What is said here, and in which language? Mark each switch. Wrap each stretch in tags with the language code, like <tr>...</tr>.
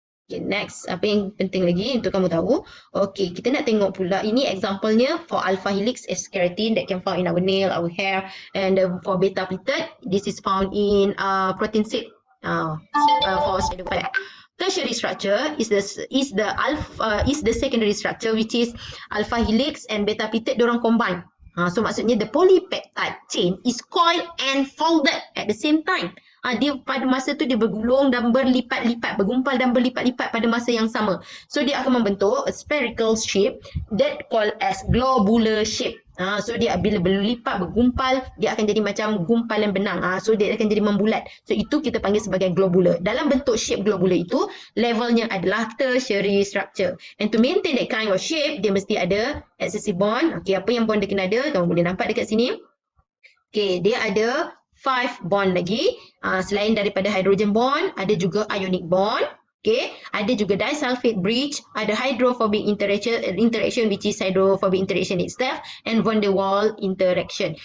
<ms>Okay, next, apa yang penting lagi untuk kamu tahu?</ms> <en>Okay,</en> <ms>kita nak tengok pula, ini example-nya</ms> <en>for alpha helix as keratin that can found in our nail, our hair, and for beta pleated, this is found in protein seed. for spider. Tertiary structure is the secondary structure, which is alpha helix and beta peptide dorang combine.</en> <ms>So maksudnya</ms> <en>the polypeptide chain is coiled and folded at the same time.</en> <ms>Dia pada masa tu dia bergulung dan berlipat-lipat, bergumpal dan berlipat-lipat pada masa yang sama. So dia akan membentuk</ms> <en>a spherical shape that called as globular shape.</en> <ms>So dia bila berlipat, bergumpal, dia akan jadi macam gumpalan benang. So dia akan jadi membulat. So itu kita panggil sebagai globular. Dalam bentuk shape globular itu, levelnya adalah tertiary structure.</ms> <en>And to maintain that kind of shape,</en> <ms>dia mesti ada</ms> <en>excessive bond.</en> <ms>Okay, apa yang bond dia kena ada? Kamu boleh nampak dekat sini. Okay, dia ada 5 bond lagi. Selain daripada hydrogen bond, ada juga ionic bond. Okay, ada juga disulfide bridge, ada hydrophobic interaction</ms> <en>which is hydrophobic interaction itself,</en> <ms>and van der Waals interaction.</ms>